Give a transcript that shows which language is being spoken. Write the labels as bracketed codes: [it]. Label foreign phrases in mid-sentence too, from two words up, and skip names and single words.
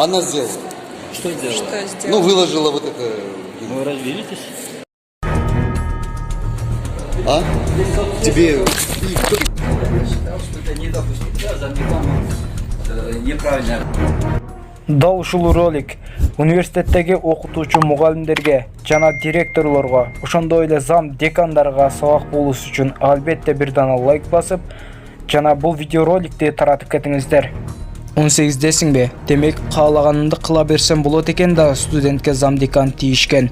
[ru] Она сделала. Что сделала? Что сделала? Ну, выложила вот это. Вы развелитесь? А? Тебе... Считал, что это недопустимо. Да, за неправильно. [ky] Дал ушул ролик университеттеги окутуучу мугалимдерге жана директорлорго, ошондой эле зам декандарга сабак болуш үчүн албетте бир дана лайк басып, жана бул видеороликти таратып кетиңиздер. 18десиңби? Демек каалаганымды кыла берсем болот экен да, студентке зам декан тийишкен.